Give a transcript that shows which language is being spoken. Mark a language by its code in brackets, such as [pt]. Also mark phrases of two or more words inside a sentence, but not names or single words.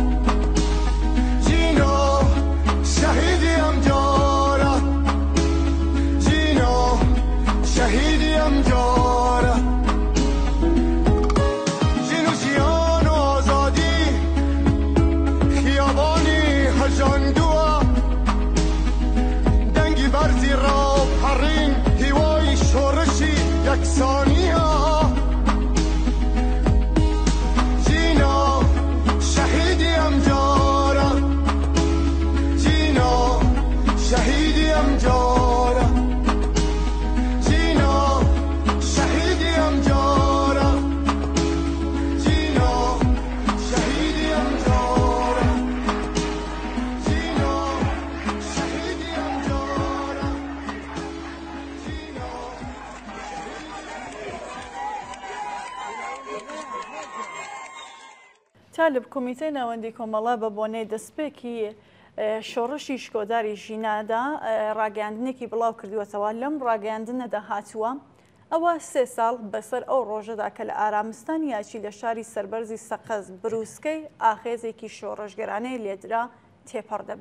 [ckb] جینا شهیدی ام جارا جینا شهیدی ام جارا دنگی برزی را پرین هیوای شورشی یکسانی ها جینا شهیدی ام جارا جینا شهیدی ام جارا جینا شهیدی ام جارا جینا شهیدی ام جارا طالب کۆمیتەی ناوەندی کۆمەڵە بە بۆنەی دەستپێکی شۆڕشی شکۆداری ژینادا ڕاگەاندنێکی بڵاو کردووەتەوە لەم ڕاگەاندنەدا هاتووە ئەوە 3 ساڵ بەسەر ئەو ڕۆژەدا کە لە ئارامستان یاچی لە شاری سەربەرزی سەقەز بروسکەی ئاخێزێکی شۆڕژگەرانەی لێدرا تێپەڕ دەبێ.